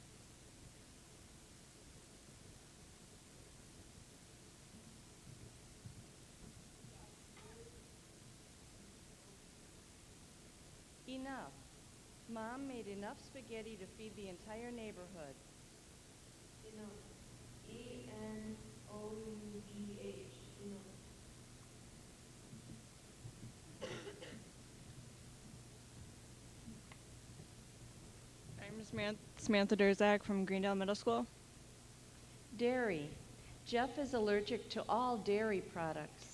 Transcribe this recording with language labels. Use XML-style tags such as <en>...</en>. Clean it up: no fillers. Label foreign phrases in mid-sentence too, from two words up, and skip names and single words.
<en>Enough. Mom made enough spaghetti to feed the entire neighborhood. Enough. E-N-O-U-G-H. Enough. I'm Samantha Durzak from Greendale Middle School. Dairy. Jeff is allergic to all dairy products.</en>